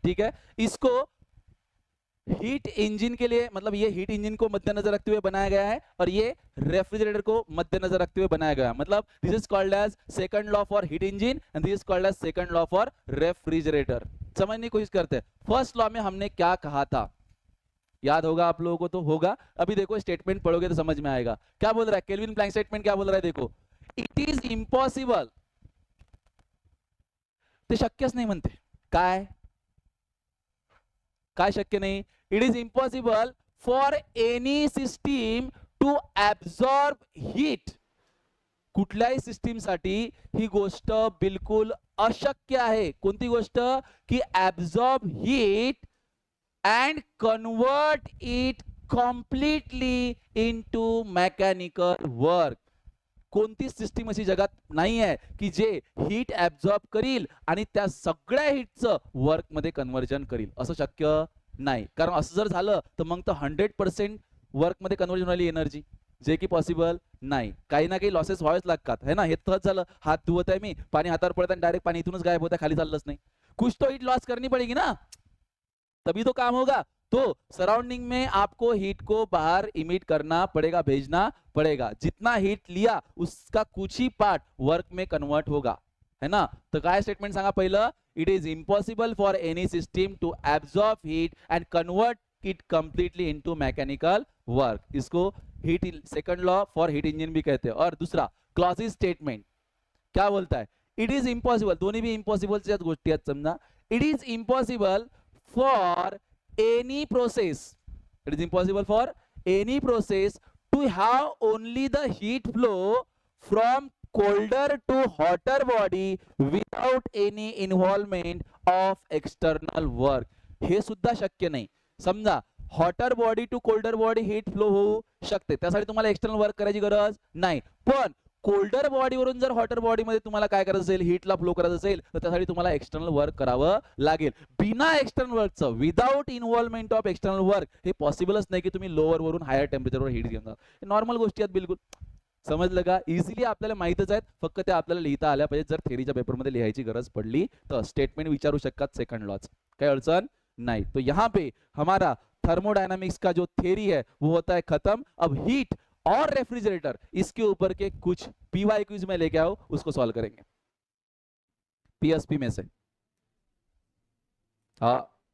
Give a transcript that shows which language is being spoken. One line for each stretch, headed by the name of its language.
Hindi: ठीक है, इसको हीट इंजन के लिए, मतलब ये हीट इंजन को मद्देनजर रखते हुए बनाया गया है और ये रेफ्रिजरेटर को मद्देनजर रखते हुए बनाया गया है।
English: मतलब this is called as second law for heat engine and this is called as second law for refrigerator.
Hindi: समझने की कोशिश करते हैं। फर्स्ट लॉ में हमने क्या कहा था, याद होगा आप लोगों को? तो होगा। अभी देखो स्टेटमेंट पढ़ोगे तो समझ में आएगा। क्या बोल रहा है केल्विन प्लैंक स्टेटमेंट? क्या बोल रहा है देखो,
English: it is impossible,
Marathi: ते शक्यच नाही म्हणते। काय काय शक्य नाही?
English: It is impossible for any system to absorb heat.
Marathi: कुठल्याही सिस्टीम साठी ही गोष्ट बिलकुल अशक्य आहे। कोणती गोष्ट?
English: की absorb heat and convert it completely into mechanical work.
Marathi: कोणती सिस्टीम अशी जगात नाही आहे की जे हीट ऍब्सॉर्ब करील आणि त्या सगळ्या हीटचं वर्क मध्ये कन्व्हर्जन करील, असं शक्य नाही। कारण असं जर झालं तर मग तर 100% वर्क मध्ये कन्व्हर्जन वाली एनर्जी, जे की पॉसिबल नाही। काही ना काही लॉसेस व्हावेच लागतात है ना। हे तसंच झालं, हात धुवत आहे मी, पाणी हातावर पडत आणि डायरेक्ट पाणी इथूनच गायब होतं, खाली चाललंच नाही।
Hindi: कुछ तो हीट लॉस करनी पड़ेगी ना, तभी तो काम होगा। तो सराउंडिंग में आपको हीट को बाहर इमिट करना पड़ेगा, भेजना पड़ेगा। जितना हीट लिया उसका कुछ ही पार्ट वर्क में कन्वर्ट होगा, है ना।
Marathi: तो काय स्टेटमेंट सांगा पहिलं,
English: It is impossible for any system to absorb heat and convert it completely into mechanical work.
Hindi: इसको heat second law for heat engine भी कहते हैं। और दूसरा क्लॉसिस स्टेटमेंट क्या बोलता है?
English: it is impossible,
Marathi: दोन्ही भी इम्पॉसिबल गोष्टी आहेत समजा।
English: It is impossible for any process, it is impossible for any process to have only the heat flow from colder to hotter body without any involvement of external work.
Marathi: हे सुद्धा शक्य नाही। समजा hotter body to colder body heat flow होऊ शकते, त्यासाठी तुम्हाला external work करायची गरज नाही। पण कोल्डर बॉडीवरून जर हॉटर बॉडी मध्ये तुम्हाला काय करायचं असेल, हीटला फ्लो करायचं असेल, तर त्यासाठी तुम्हाला एक्सटर्नल वर्क करावं लागेल। बिना external वर्कचं,
English: without involvement of external work,
Marathi: हे पॉसिबलच नाही की तुम्ही लोअर वरून हायर टेम्परेचरवर हीट घेऊन जा। नॉर्मल गोष्टी आहेत बिलकुल, समजलं का? इझिली आपल्याला माहितच आहेत, फक्त त्या आपल्याला लिहिता आल्या पाहिजे। जर थेरीच्या पेपरमध्ये लिहायची गरज पडली तर स्टेटमेंट विचारू शकतात सेकंड लॉच, काही अडचण नहीं।
Hindi: तो यहाँ पे हमारा थर्मोडायनामिक्स का जो थ्योरी है वो होता है खत्म। अब हीट और रेफ्रिजरेटर, इसके ऊपर के कुछ पीवाईक्यूज में लेके आओ, उसको सॉल्व करेंगे पीएसपी में से। हाँ,